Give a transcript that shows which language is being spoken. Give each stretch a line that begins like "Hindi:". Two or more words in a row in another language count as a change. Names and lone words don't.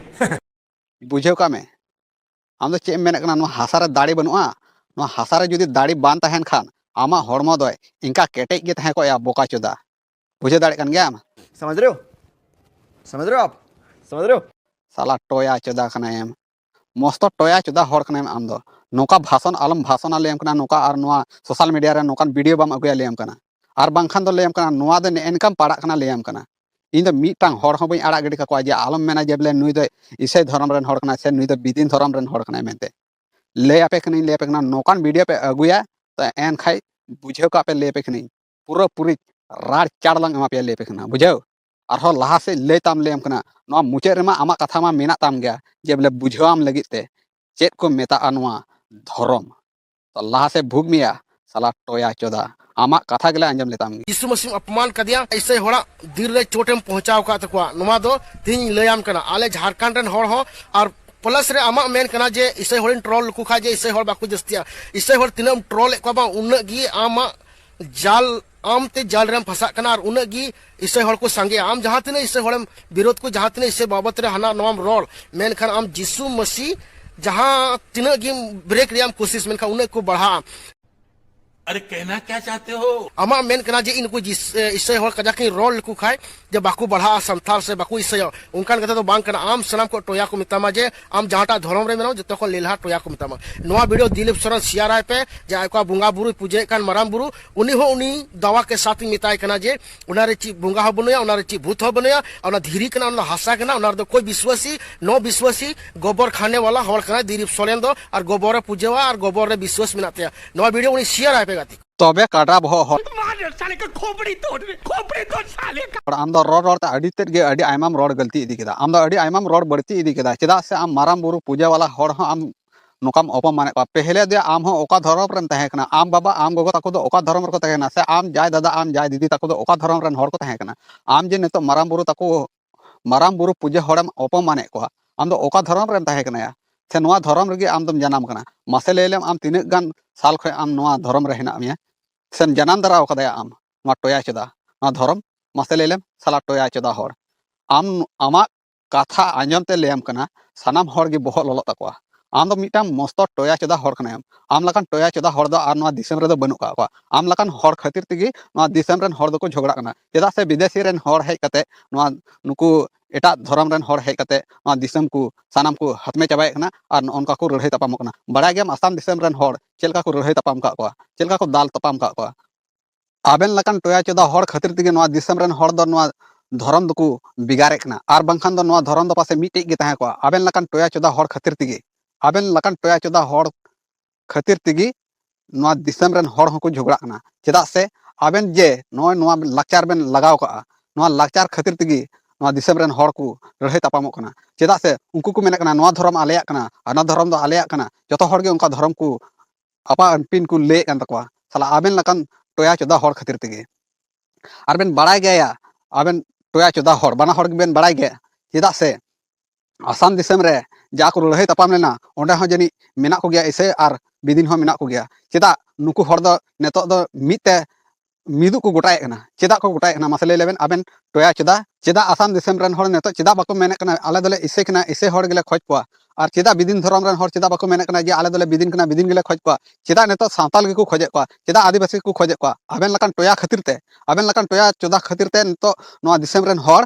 Santali: बुझेव का में आम दो चे मेने कना नवा हासा रे दाड़ी बनुआ नवा हासा रे जुदी दाड़ी बान तहन खान आमा हरमो दो इनका केटेज गे तहे को या बोका चोदा बुझे दाड़े कन गया
Hindi: समझ रहे हो आप समझ रहे हो
Santali: साला टोया चोदा कना एम मस्त टोया चोदा हर कना एम आम दो नोका भाषण आलम भाषण लेम कना नोका और नवा
English: social media
Santali: रे नोकान वीडियो बाम अगुया लेम कना और बांखान दो लेम कना नवा दो एनकम पाड़ा कना लेम कना इन दो मिटांग हर हो बई आड़ा गडी का जे आलम मेना जे बोले नुई दो इसे धर्म रेन हर कना से नुई दो बिदिन धर्म रेन हर कना मेनते ले आपे कना नोकान वीडियो पे अगुया तो एन खाई बुझाव का पे ले पे खनी पूरा पूरी राड चाड़लांग एमा पे ले पे खना बुझाव आरो लाहा से ले ताम लेम कना नवा मुचे रेमा आमा कथा मा मेना ताम गया जे बोले बुझावम लगित ते चेत को मेता नवा धर्म तो लाहा से भूग मिया साला टोया चोदा आमा कथा गले अंजम लेताम यीशु मसीह
Hindi: अपमान कर दिया
Santali: ऐसे होड़ा दिल रे चोटेम पहुंचाव का तकवा नुमा दो तीन लयाम कना आले झारखंड रन होड़ हो और प्लस रे आमा मेन कना जे इसे होड़न ट्रोल को खा जे इसे होड़ बाकू जस्तिया इसे होड़ तिनम ट्रोल को बा उन्ना गी आमा जाल आम ते जाल रेम फसा कना और उन्ना गी इसे होड़ को संगे आम जहां तिने इसे होड़म विरोध को जहां तिने इसे बाबत रे हना नोम रोल मेन खान आम यीशु मसीह जहां तिना गी ब्रेक रियाम कोशिश मेन खा उन्ना को बढ़ा
Hindi: अरे कहना क्या चाहते हो?
Santali: आमा मेन कना जे इनको इसे होड़ कजा की रोल को खाए जे बाकू बढ़ा संथाल से बाकू इसे उनकान कथा तो बांग कना आम सनाम को टोया को मितामा जे आम जहाटा धर्म रे मेनो जतो को लेलहा टोया को मितामा नोआ वीडियो दिलीप सरन शेयर आए पे जे आका बुंगा बुरु पूजे कान मराम बुरु उनी हो उनी दवा के साथ मिताय कना जे उनारे ची बुंगा हो बनया उनारे ची भूत हो बनया उना धीरी कना उना हासा कना उनार दो कोई विश्वासी नो विश्वासी
Hindi: गोबर खाने वाला
Santali: होड़ कना दिलीप सोरेन दो और गोबर पूजेवा और गोबर रे विश्वास मिनाते नोआ वीडियो उनी शेयर आए पे तबे काटा बहो हो
Hindi: मार साले का खोपड़ी तोड़ साले का
Santali: आम दो रोड रोड अड़ी तेज गे अड़ी आयमाम रोड गलती इदी केदा आम दो अड़ी आयमाम रोड बढ़ती इदी केदा चेदा से आम माराम बुरु पूजा वाला होड़ हो आम नोकाम अपमाने को पहले दे आम हो ओका धर्म रन तहे कना आम बाबा आम गोगो ताको दो ओका धर्म रको तहेना से आम जाय दादा आम जाय दीदी ताको दो ओका धर्म रन होड़ को तहे कना आम जे नेतो माराम बुरु ताको माराम बुरु पूजा होड़म अपमाने को आम दो ओका धर्म रन तहे कना या से नोआ धर्म रगे आम दम जनाम कना मासे लेलेम आम तिने गान साल खय आम नोआ धर्म रे हेना मिया सेम जनाम दरा कदया आम नोआ टोया चदा नोआ धर्म मासे लेलेम साला टोया चदा होड़ आम आमा कथा आंजम ते लेम कना सानाम होड़ गे बहो ललो तकवा आम दो मिटाम मस्त टोया चदा होड़ कना आम लकान टोया चदा होड़ दो आर नोआ दिसम रे दो बनु का आम लकान होड़ खातिर तिगी नोआ दिसम रेन होड़ दो को झगड़ा कना चेदा से विदेशी रेन होड़ हेज कते नोआ नुकु एटा धर्म रेन होड़ हेज कते नोआ दिसम को सानाम को हतमे चाबाय कना और उनका को रढ़ई तपाम कना बड़ा गेम आसाम दिसम रेन होड़ चेलका को रढ़ई तपाम का चेलका को दाल तपाम का आबेन लकान टोया चदा होड़ खातिर तिगी नोआ दिसम रेन होड़ दो नोआ धर्म दो को बिगारे कना और बांखान दो नोआ धर्म दो पासे मिटे गे तहे को आबेन लकान टोया चदा होड़ खातिर तिगी आबेन लकान टोया चदा होड़ खातिर तिगी नोआ दिसम रेन होड़ होको झगड़ा कना चेदा से आबेन जे नोआ लाचार बेन लगाव का नोआ लाचार खातिर तिगी नोआ दिसम रेन होड़ को रढ़ई तपामो कना चेदा से उनको को मेना कना नोआ धर्म आलेया कना अना धर्म दो आलेया कना जतो होड़ गे उनका धर्म को आपा अनपिन को ले कन तकवा साला आबेन लकान टोया चदा होड़ खातिर तिगी आर बेन बड़ाय गया आबेन टोया चदा होड़ बाना होड़ बेन बड़ाय गया चेदा से आसाम दिसम रे जा को लड़ाई तपाम लेना ओंडे हो जनी मेना को गया इसे आर बिदिन हो मेना को गया चेदा नुकु होड़ दो नेतो दो मिते मिदु को गोटाय कना चेदा को गोटाय कना मासे लेबेन आबेन टोया चेदा आसाम दिसम रेन होड़ नेतो चेदा बाको मेने कना आले दले इसे कना इसे होड़ गेले खोज को और चेदा बिदिन धर्म रेन होड़ चेदा बाको मेने कना जे आले दले बिदिन कना बिदिन गेले खोज को चेदा नेतो सावताल गे को खोजे को चेदा आदिवासी को खोजे को आबेन लकान टोया खातिर ते आबेन लकान टोया चोदा खातिर ते नेतो नोआ दिसम रेन